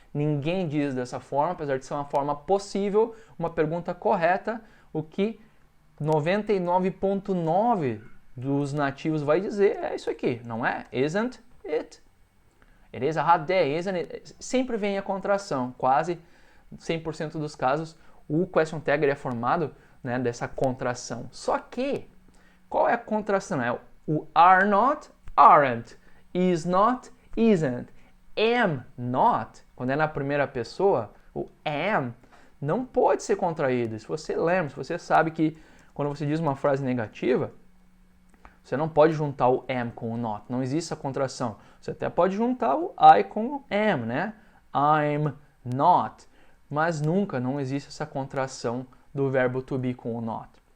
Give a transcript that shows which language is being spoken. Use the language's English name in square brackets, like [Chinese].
[Portuguese] Ninguém diz dessa forma, apesar de ser uma forma possível, uma pergunta correta, o que 99,9% dos nativos vai dizer é isso aqui, não é? [English] Isn't it? It is a hot day, isn't it? [Portuguese] Sempre vem a contração, quase 100% dos casos, o question tag é formado, né, dessa contração. Só que, qual é a contração? É o are not, aren't, is not, isn't, am not. Quando é na primeira pessoa, o am não pode ser contraído. Se você lembra, se você sabe que quando você diz uma frase negativa, você não pode juntar o am com o not. Não existe a contração. Você até pode juntar o I com o am, né? [English] I'm not. [Portuguese] Mas nunca, não existe essa contração do verbo to be com o not.